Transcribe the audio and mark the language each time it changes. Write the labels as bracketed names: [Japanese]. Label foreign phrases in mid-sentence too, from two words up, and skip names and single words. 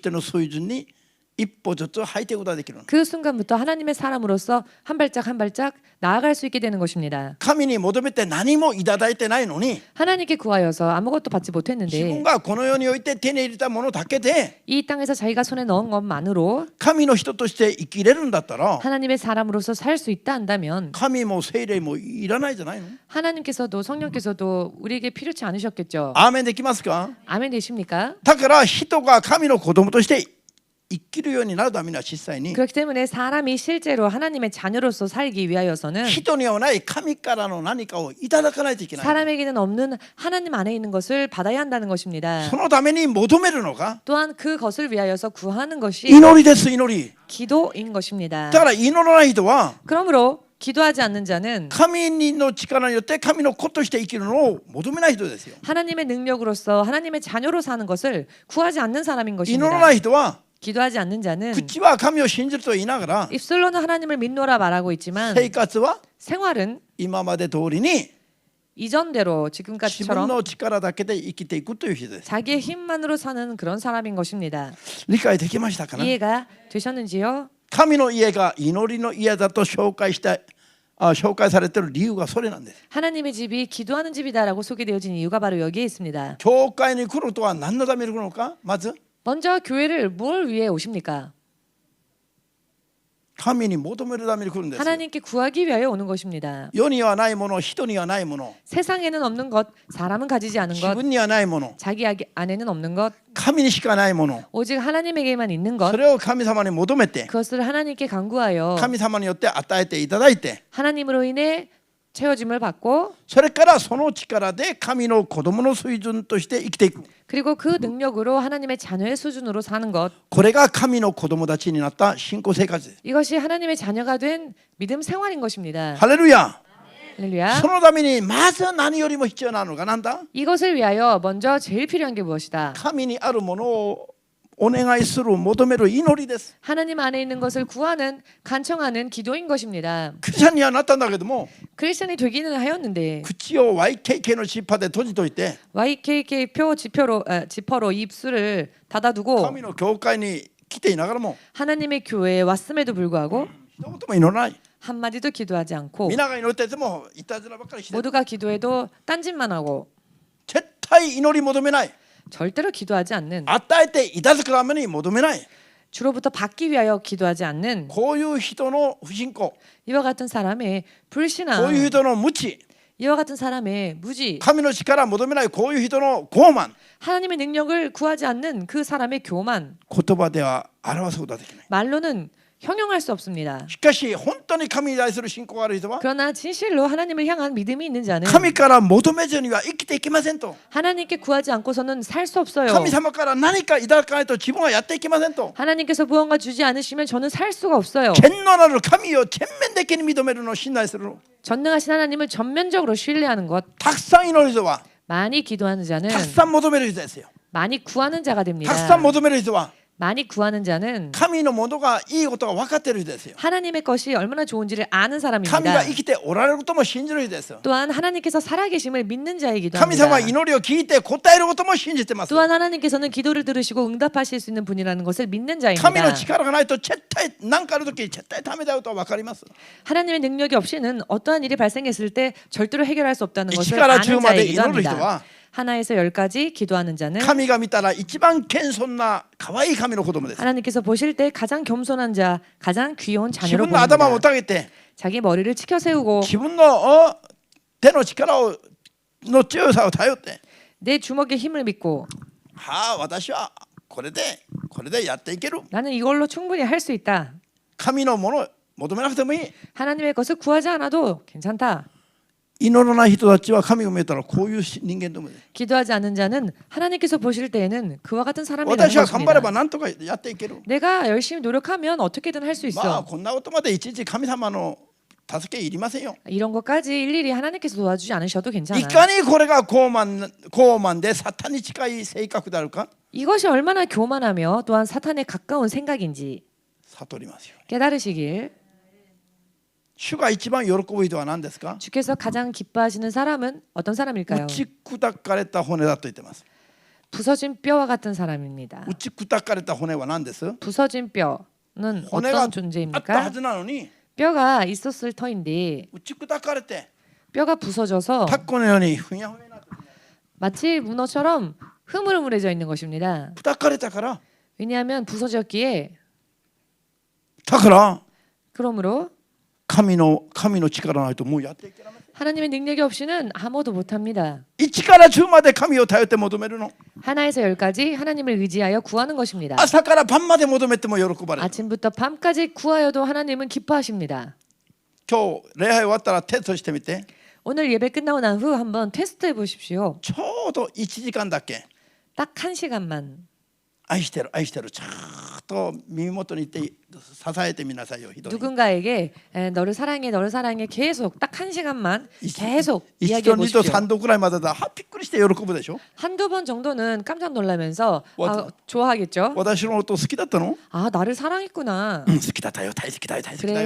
[Japanese] その瞬間から神のものとしての水準に一歩ずつ履いていくことができるの。 [Korean] 그 순간부터 하나님의 사람으로서 한 발짝 한 발짝 나아갈 수 있게 되는 것입니다. [Japanese] 神に求めて何もいただいてないのに [Korean] 하나님께 구하여서 아무것도 받지 [Japanese] 自分 [Korean] 못했는데 [Japanese] がこの世において手に入れたものだけで [Korean] 이 땅에서 자기가 손에 넣은 것만으로 [Japanese] 神の人として生きれるんだったら [Korean] 하나님의 사람으로서 살 수 있다 한다면 [Japanese] 神も聖霊もいらないじゃないの。 [Korean] 하나님께서도 성령께서도 우리에게 필요치 않으셨겠죠. [Japanese] アーメンできますか。 [Korean] 아멘 되십니까? [Japanese] だから人が神の子供として生きるようになるためには実際に [Korean] 그렇기 때문에 사람이 실제로 하나님의 자녀로서 살기 위하여서는 [Japanese] 人にはない神からの何かをいただかないといけない。 [Korean] 사람에게는 없는 하나님 안에 있는 것을 받아야 한다는 것입니다. [Japanese] そのために求めるのが [Korean] 또한 그것을 위하여서 구하는 것이 [Japanese] 祈りです。祈り [Korean] 기도인 것입니다. [Japanese] だから祈らない人は [Korean] 그러므로 기도하지 않는 자는 [Japanese] 神の力によって神の子として生きるのを求めない人ですよ。 [Korean] 하나님의 능력으로서 하나님의 자녀로 사는 것을 구하지 않는 사람인 [Japanese] 祈ら [Korean] 것입니다. [Japanese] ない人は [Korean] 기도하지 않는 자는 [Japanese] 口は神を信じると言いながら [Korean] 입술로는 하나님을 믿노라 말하고 있지만 [Japanese] 生活は [Korean] 생활은 [Japanese] 今まで通りに [Korean] 이전대로 [Japanese] 自分 [Korean] 지금까지처럼 [Japanese] の力だけで生きていくという人です。 [Korean] 자기의 힘만으로 사는 그런 사람인 것입니다. [Japanese] 理解できましたかな。 [Korean] 이해가 되셨는지요? [Japanese] 神の家が祈りの家だと紹介されている理由がそれなんです。 [Korean] 하나님의 집이 기도하는 집이다라고 소개되어진 이유가 바로 여기에 있습니다. [Japanese] 教会に来るとは何のために来るのか。まず [Korean] 먼저 교회를 뭘 위해 오십니까? [Japanese] 神に求めるために来るんですよ。 [Korean] 하나님께 구하기 위하여 오는 것입니다. [Japanese] 世にはないもの、人にはないもの、 [Korean] 세상에는 없는 것, 사람은 가지지 않은 [Japanese] 自 [Korean] 것, [Japanese] 分にはないもの、 [Korean] 자기 안에는 없는 것, [Japanese] 神にしかないもの、 [Korean] 오직 하나님에게만 있는 것, [Japanese] それを神様に求めて [Korean] 그것을 하나님께 간구하여 [Japanese] 神様によって与えていただいて [Korean] 하나님으로 인해 채워짐을 받고 [Japanese] それからその力で神の子供の水準として生きていく。 [Korean] 그리고 그 능력으로 하나님의 자녀의 수준으로 사는 것, [Japanese] これが神の子供たちになった信仰生活です。 [Korean] 이것이 하나님의 자녀가 된 믿음 생활인 것입니다. [Japanese] ハレルヤ。 [Korean] 할렐루야. [Japanese] そのためにまず何よりも必要なのがなんだ。 [Korean] 이것을 위하여 먼저 제일 필요한 게 무엇이다? [Japanese] 神にあるものをお願いする求める祈りです。 [Korean] 하나님 안에 있는 것을 구하는 간청하는 기도인 것입니다. [Japanese] クリスチャンにはなったんだけども [Korean] 크리스천이 되기는 하였는데 [Japanese] 口を YKK のジッパーで閉じといて [Korean] YKK 지퍼로 입술을 닫아두고 [Japanese] 神の教会に来ていながらも [Korean] 하나님의 교회에 왔음에도 불구하고 [Japanese] 一言も祈らない。 [Korean] 한마디도 기도하지 않고 [Japanese] 皆が祈っててもいたずらばっかりして [Korean] 모두가 기도해도 딴짓만 하고 [Japanese] 絶対祈り求めない。 [Korean] 절대로 기도하지 않는 [Japanese] 与えていただくために求めない。 [Korean] 주로부터 받기 위하여 기도하지 않는 [Japanese] こういう人の不信仰、 [Korean] 이와 같은 사람의 [Japanese] こういう [Korean] 불신앙, [Japanese] 人の無知、 [Korean] 이와 같은 사람의 무지, [Japanese] 神の力を求めないこういう人の傲慢、 [Korean] 하나님의 능력을 구하지 않는 그 사람의 교만, [Japanese] 言葉では表すことができない。 [Korean] 말로는 형용할 수 없습니다. [Japanese] しかし本当に神に対する信仰がある人は [Korean] 그러나 진실로 하나님을 향한 믿음이 있는 자는 [Japanese] 神から求めずには生きていけませんと。 [Korean] 하나님께 구하지 않고서는 살 수 없어요. [Japanese] 神様から何かいただかないと自分はやっていけませんと。 [Korean] 하나님께서 무언가 주지 않으시면 저는 살 수가 없어요. [Japanese] 全能なる神を全面的に認めるのを信頼するの。 [Korean] 전능하신 하나님을 전면적으로 신뢰하는 것, [Japanese] たくさん祈る人は [Korean] 많이 기도하는 자는 [Japanese] たくさん求める人ですよ。 [Korean] 많이 구하는 자가 [Japanese] た [Korean] 됩니다. [Japanese] くさん求める人は [Korean] 많이 구하는 자는 [Japanese] 神のものがいいことが分かっている人ですよ。 [Korean] 하나님의 것이 얼마나 좋은지를 아는 [Japanese] 神 [Korean] 사람입니다. [Japanese] が生きておられることも信じる人ですよ。 [Korean] 또한 하나님께서 살아계심을 믿는 자이기도 [Japanese] 神 [Korean] 합니다. [Japanese] 様は祈りを聞いて答えることも信じてます。 [Korean] 또한 하나님께서는 기도를 들으시고 응답하실 수 있는 분이라는 것을 믿는 [Japanese] 神の [Korean] 자입니다. [Japanese] 力がないと絶対何かある時絶対ダメだよと分かります。 [Korean] 하나님의 능력이 없이는 어떠한 일이 발생했을 때 절대로 해결할 수 없다는 것을 [Japanese] 1 から [Korean] 아는 [Japanese] 10まで [Korean] 자이기도 [Japanese] 祈る人 [Korean] 합니다. [Japanese] は [Korean] 하나에서 10까지 기도하는 자는 [Japanese] 神が見たら一番謙遜な可愛い神の子供です。 [Korean] 하나님께서 보실 때 가장 겸손한 자, 가장 귀여운 [Japanese] 自 [Korean] 자녀로 [Japanese] 分の頭を [Korean] 보입니다. [Japanese] 下げて [Korean] 자기 머리를 치켜 세우고 [Japanese] 自分の手の力の強さを頼って、 [Korean] 내 주먹에 힘을 믿고 [Japanese] はあ私はこれでやっていける。 [Korean] 나는 이걸로 충분히 할 수 있다. [Japanese] 神のものを求めなくてもいい。 [Korean] 하나님의 것을 구하지 않아도 괜찮다. [Japanese] 祈らない人たちは神が見えたらこういう人間でもいい。 [Korean] 기도하지 않는 자는 하나님께서 보실 때에는 그와 같은 사람이라는 [Japanese] 私は頑張れば [Korean] 것입니다. [Japanese] 何とかやっていける。 [Korean] 내가 열심히 노력하면 어떻게든 할 수 [Japanese] まあ [Korean] 있어. [Japanese] こんなことまでいちいち神様の助けいりませんよ。 [Korean] 이런 것까지 일일이 하나님께서 도와주지 않으셔도 [Japanese] い [Korean] 괜찮아. [Japanese] かにこれが傲慢でサタンに近い性格であるか [Korean] 이것이 얼마나 교만하며 또한 사탄에 가까운 생각인지 [Japanese] 悟りますよ。 [Korean] 깨달으시길. [Japanese] 主が一番喜ぶ人は何ですか？ [Korean] 주께서 가장 기뻐하시는 사람은 어떤 사람일까요? [Japanese] 打ち砕かれた骨だと言ってます。 [Korean] 부서진 뼈와 같은 사람입니다. [Japanese] 打ち砕かれた骨は何です？ [Korean] 부서진 뼈는 [Japanese] 骨があ [Korean] 어떤 [Japanese] ったは [Korean] 존재입니까? [Japanese] ずなのに [Korean] 뼈가 있었을 터인데 [Japanese] 打ち砕かれて [Korean] 뼈가 부서져서 [Japanese] タコのようにふにゃふにゃになって [Korean] 마치 문어처럼 흐물흐물해져 있는 것입니다. [Japanese] 砕かれたから [Korean] 왜냐하면 부서졌기에 [Japanese] だから [Korean] 그러므로 [Japanese] 神の力ないともうやっていけない。 [Korean] 하나님의 능력이 없이는 아무도 못합니다. [Japanese] 1 から10まで神を頼って求めるの。 [Korean] 하나에서 열까지 하나님을 의지하여 구하는 것입니다. [Japanese] 朝から晩まで求めても喜ばれる。 [Korean] 아침부터 밤까지 구하여도 하나님은 기뻐하십니다. [Japanese] 今日礼拝終わったらテストしてみて。 [Korean] 오늘 예배 끝나고 난 후 한번 테스트해 보십시오. [Japanese] ちょうど1時間だけ [Korean] 딱 1시간만 [Japanese] 愛してる愛してるちゃんと耳元に言って支えてみなさいよ。 [Korean] 누군가에게 너를 사랑해 계속 딱 1시간만 계속 [Japanese] 1度 [Korean] 이야기해 [Japanese] 2度 [Korean] 보십시오. [Japanese] 3 度くらいまでだ。びっくりして喜ぶでしょ。 [Korean] 한두 번 정도는 깜짝 놀라면서 맞아. 좋아하겠죠. [Japanese] 私のこと好きだったの？ [Korean] 아, 나를 사랑했구나. [Japanese] 好きだったよ。大好きだよ。大好きだ